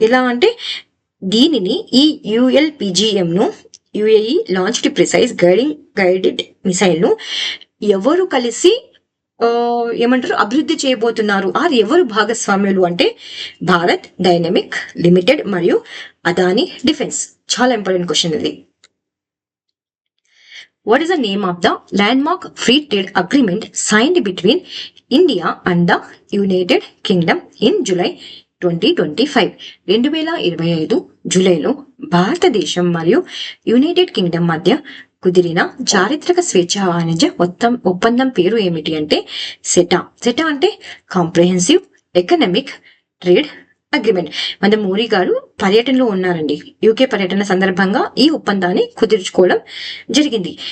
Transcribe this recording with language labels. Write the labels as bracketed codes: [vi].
[te] ఎలా అంటే దీనిని ఈ ULPGM ను UAE launched precise guided missile ను ఎవరు కలిసి ఏమంటారు అభివృద్ధి చేయబోతున్నారు, ఆర్ ఎవరు భాగస్వామ్యులు అంటే భారత్ డైనమిక్ లిమిటెడ్ మరియు అదాని డిఫెన్స్. చాలా ఇంపార్టెంట్ క్వశ్చన్ ఇది. [en] What is the name of the landmark free trade agreement signed between India and the United Kingdom in July 2025? [te] 2025 జూలైలో భారతదేశం మరియు యునైటెడ్ కింగ్డమ్ మధ్య కుదిరిన చారిత్రక స్వేచ్ఛ వాణిజ్య ఒప్పందం పేరు ఏమిటి అంటే సెటా. సెటా అంటే కాంప్రహెన్సివ్ ఎకనామిక్ ట్రేడ్ అగ్రిమెంట్. మన మోడీ గారు పర్యటనలో ఉన్నారండి. యూకే పర్యటన సందర్భంగా ఈ ఒప్పందాన్ని కుదుర్చుకోవడం జరిగింది.